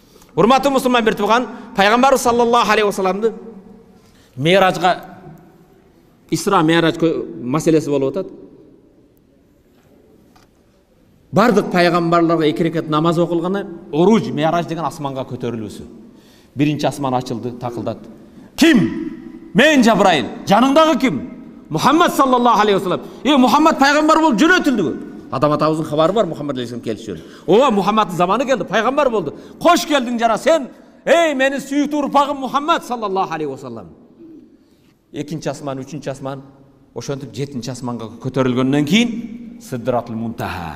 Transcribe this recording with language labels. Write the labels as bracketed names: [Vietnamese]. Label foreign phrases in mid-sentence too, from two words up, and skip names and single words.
[Kyrgyz] Урматтуу мусулман бир тууган, пайгамбар [Arabic] صلى الله عليه وسلم [Kyrgyz] Миражга Исра Миражь маселеси болуп атат. Бардык пайгамбарларга 2 рекат намаз окулганда Уруж Миражь деген асманга көтөрүлүүсү. Биринчи асман ачылды, такылдат. Ким? Мен Жабраил. Жаныңдагы ким? [Arabic] محمد صلى الله عليه وسلم. [Kyrgyz] Мухаммад пайгамбар болуп жөнөтүлдү. Адам атабыздын кабары бар Мухаммад алейхиссалам келиши жөнүндө. Ооба, Мухаммаддын заманы келди, пайгамбар болду. Кош келдиң жана сен. Мени сүйүктүү урпагым Мухаммад [Arabic] صلى الله عليه وسلم. [Kyrgyz] Экинчи асман, үчүнчү асман, ошентип 7-чи асманга көтөрүлгөндөн кийин Сидратул Мунтаха.